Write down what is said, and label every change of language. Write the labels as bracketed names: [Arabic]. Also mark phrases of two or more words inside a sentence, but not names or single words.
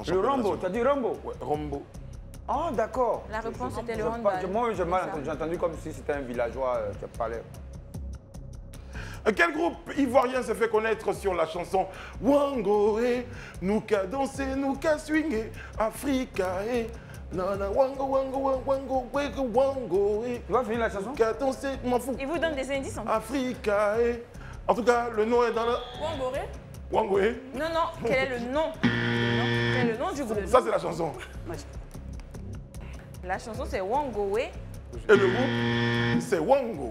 [French] championnat Rambo, national. tu as dit Rambo? Ouais, Rombo. Ah, d'accord. La réponse était le Je- handball. Moi, j'ai mal C'est ça. entendu. J'ai entendu comme si c'était un villageois qui parlait. Quel groupe ivoirien se fait connaître sur la chanson Wango, nous qu'a dansé, nous qu'a swingé, Africa, nana, wango, wango, wango, wango, wango, wango, Tu vas finir la chanson? qu'a dansé, m'en fous, Il vous donne des indices en fait. Africa, En tout cas, le nom est dans le... Wangoré. Wango, Non, non, quel est le nom? Quel est le nom du groupe? Ça, c'est la chanson. La chanson, c'est Wangowe. Et le groupe, c'est Wango.